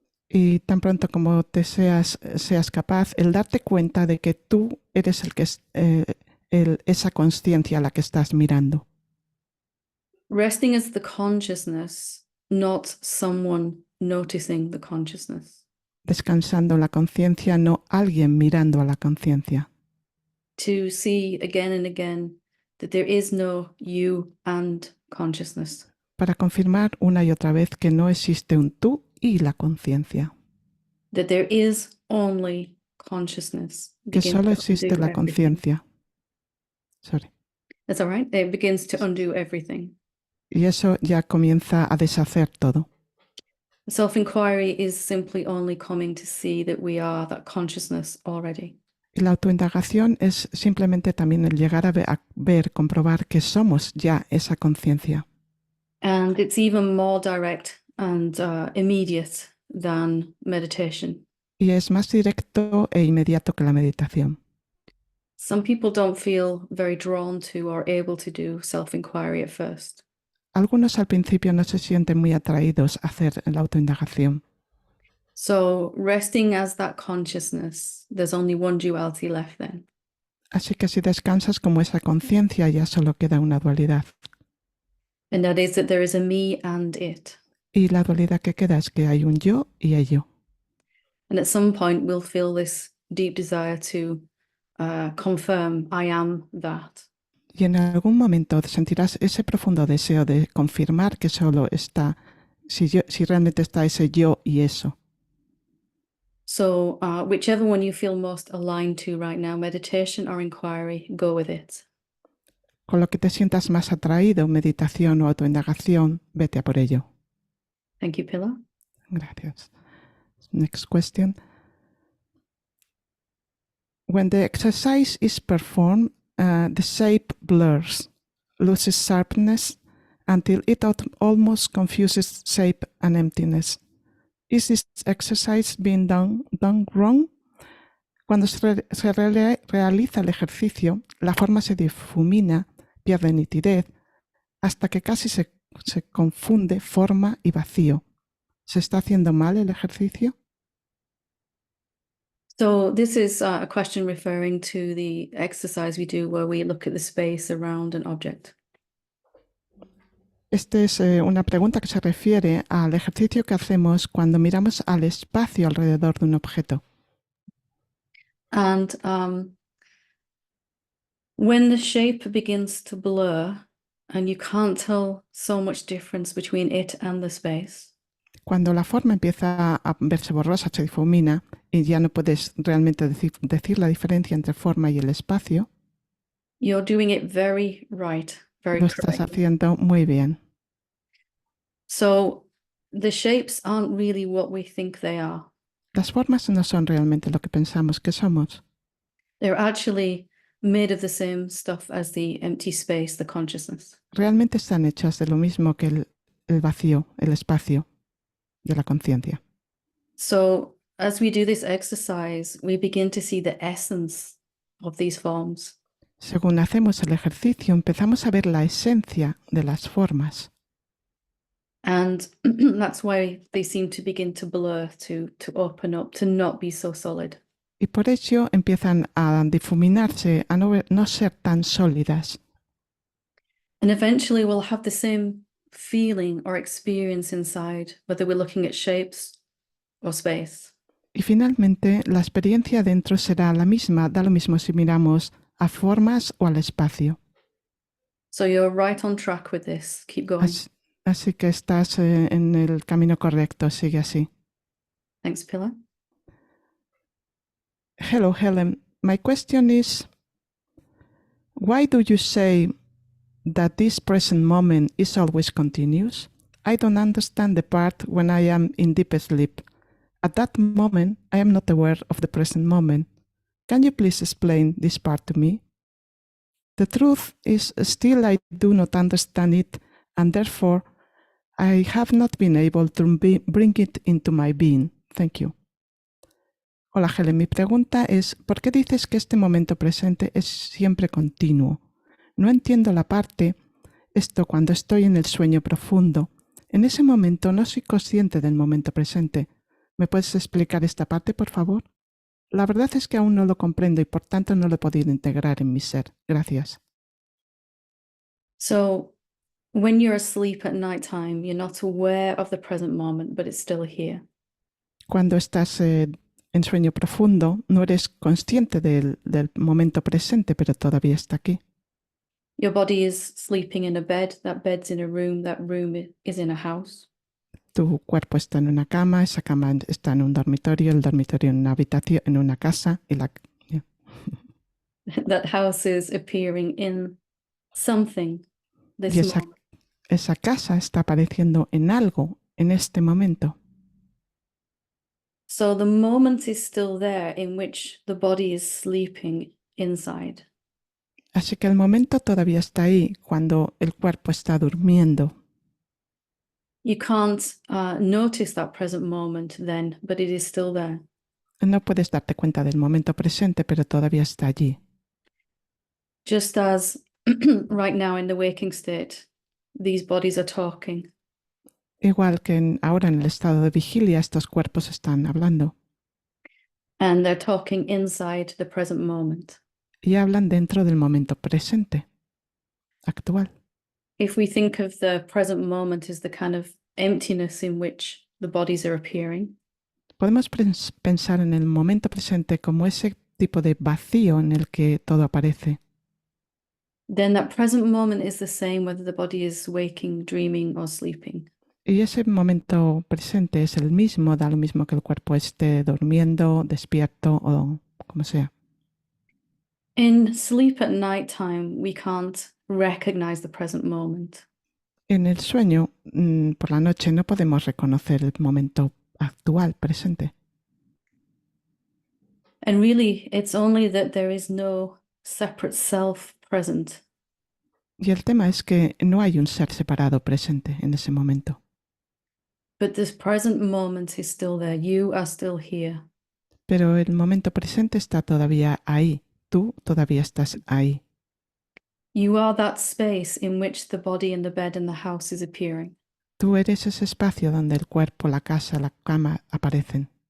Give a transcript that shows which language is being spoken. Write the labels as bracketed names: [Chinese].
[Spanish] Y tan pronto como te seas capaz, el darte cuenta de que tú eres el que es esa consciencia a la que estás mirando. [English] Resting as the consciousness, not someone noticing the consciousness. [Spanish] Descansando la conciencia, no alguien mirando a la conciencia. [English] To see again and again that there is no you and consciousness. [Spanish] Para confirmar una y otra vez que no existe un tú y la conciencia. [English] That there is only consciousness. [Spanish] Que solo existe la conciencia. [English] Sorry. That's all right. It begins to undo everything. [Spanish] Y eso ya comienza a deshacer todo. [English] Self-inquiry is simply only coming to see that we are that consciousness already. [Spanish] Y la autoindagación es simplemente también el llegar a ver, comprobar que somos ya esa conciencia. [English] And it's even more direct and immediate than meditation. [Spanish] Y es más directo e inmediato que la meditación. [English] Some people don't feel very drawn to or able to do self-inquiry at first. [Spanish] Algunos al principio no se sienten muy atraídos a hacer la autoindagación. [English] So resting as that consciousness, there's only one duality left then. [Spanish] Así que si descansas como esa conciencia, ya solo queda una dualidad. [English] And that is that there is a me and it. [Spanish] Y la dualidad que queda es que hay un yo y ello. [English] And at some point we'll feel this deep desire to confirm I am that. [Spanish] Y en algún momento sentirás ese profundo deseo de confirmar que solo está, si realmente está ese yo y eso. [English] So whichever one you feel most aligned to right now, meditation or inquiry, go with it. [Spanish] Con lo que te sientas más atraído, meditación o autoindagación, vete a por ello. [English] Thank you, Pilar. [Spanish] Gracias. [English] Next question. When the exercise is performed, the shape blurs, loses sharpness, until it almost confuses shape and emptiness. Is this exercise being done wrong? [Spanish] Cuando se realiza el ejercicio, la forma se difumina, pierde nitidez, hasta que casi se confunde forma y vacío. ¿Se está haciendo mal el ejercicio? [English] So this is a question referring to the exercise we do where we look at the space around an object. [Spanish] Esta es una pregunta que se refiere al ejercicio que hacemos cuando miramos al espacio alrededor de un objeto. [English] And when the shape begins to blur, and you can't tell so much difference between it and the space, [Spanish] Cuando la forma empieza a verse borrosa, se difumina y ya no puedes realmente decir la diferencia entre forma y el espacio, [English] you're doing it very right, very [Spanish] lo estás [English] correct. [Spanish] haciendo muy bien. [English] So the shapes aren't really what we think they are. [Spanish] Las formas no son realmente lo que pensamos que somos. [English] They're actually made of the same stuff as the empty space, the consciousness. [Spanish] Realmente están hechas de lo mismo que el vacío, el espacio de la conciencia. [English] So as we do this exercise, we begin to see the essence of these forms. [Spanish] Según hacemos el ejercicio, empezamos a ver la esencia de las formas. [English] And that's why they seem to begin to blur, to open up, to not be so solid. [Spanish] Y por ello empiezan a difuminarse, a no ser tan sólidas. [English] And eventually we'll have the same feeling or experience inside, whether we're looking at shapes or space. [Spanish] Y finalmente, la experiencia dentro será la misma, da lo mismo si miramos a formas o al espacio. [English] So you're right on track with this. Keep going. [Spanish] Así que estás en el camino correcto, sigue así. [English] Thanks, Pilar. Hello, Helen. My question is, why do you say that this present moment is always continuous? I don't understand the part when I am in deep sleep. At that moment, I am not aware of the present moment. Can you please explain this part to me? The truth is, still I do not understand it, and therefore I have not been able to bring it into my being. Thank you. [Spanish] Hola, [English] Helen. [Spanish] Mi pregunta es, ¿por qué dices que este momento presente es siempre continuo? No entiendo la parte, esto cuando estoy en el sueño profundo. En ese momento no soy consciente del momento presente. ¿Me puedes explicar esta parte, por favor? La verdad es que aún no lo comprendo y por tanto no lo he podido integrar en mi ser. Gracias. [English] So when you're asleep at nighttime, you're not aware of the present moment, but it's still here. [Spanish] Cuando estás en sueño profundo, no eres consciente del momento presente, pero todavía está aquí. [English] Your body is sleeping in a bed, that bed's in a room, that room is in a house. [Spanish] Tu cuerpo está en una cama, esa cama está en un dormitorio, el dormitorio en una habitación, en una casa. Y [English] That house is appearing in something this [Spanish] y [English] moment. [Spanish] esa casa está apareciendo en algo en este momento. [English] So the moment is still there in which the body is sleeping inside. [Spanish] Así que el momento todavía está ahí cuando el cuerpo está durmiendo. [English] You can't notice that present moment then, but it is still there. [Spanish] No puedes darte cuenta del momento presente, pero todavía está allí. [English] Just as right now in the waking state, these bodies are talking. [Spanish] Igual que ahora en el estado de vigilia, estos cuerpos están hablando. [English] And they're talking inside the present moment. [Spanish] Y hablan dentro del momento presente, actual. [English] If we think of the present moment as the kind of emptiness in which the bodies are appearing, [Spanish] Podemos pensar en el momento presente como ese tipo de vacío en el que todo aparece. [English] then that present moment is the same whether the body is waking, dreaming, or sleeping. [Spanish] Y ese momento presente es el mismo, da lo mismo que el cuerpo esté durmiendo, despierto o como sea. [English] In sleep at nighttime, we can't recognize the present moment. [Spanish] En el sueño, por la noche, no podemos reconocer el momento actual, presente. [English] And really, it's only that there is no separate self present. [Spanish] Y el tema es que no hay un ser separado presente en ese momento. [English] But this present moment is still there. You are still here. [Spanish] Pero el momento presente está todavía ahí. Tú todavía estás ahí. [English] You are that space in which the body and the bed and the house is appearing. [Spanish] Tú eres ese espacio donde el cuerpo, la casa, la cama aparecen.